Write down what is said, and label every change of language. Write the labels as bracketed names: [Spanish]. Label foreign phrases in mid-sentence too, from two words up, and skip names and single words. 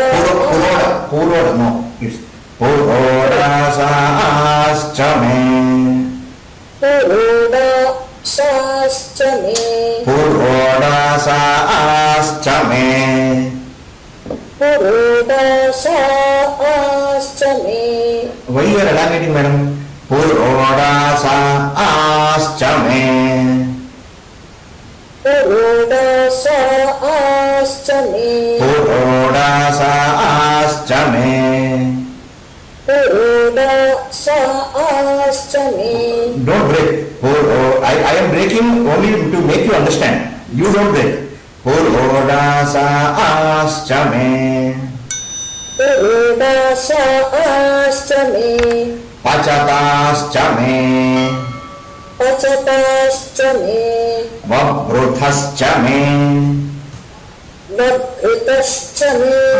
[English] Puroda, no. It's [Sanskrit] पुरोडाशश्च मे. पुरोडा, शश्च मे, पुरोडाशश्च मे. पुरोडा, शश्च मे, [English] Why you are elongating, madam? [Sanskrit] पुरोडाशश्च मे. पुरोडा, शश्च मे, पुरोडाशश्च मे. पुरोडा, शश्च मे. [English] Don't break. I am breaking only to make you understand. You don't break. [Sanskrit] पुरोडाशश्च मे. पुरोडा, शश्च मे, पचताश्च मे. पचताश्च मे, वभृथश्च मे. वभृतश्च मे,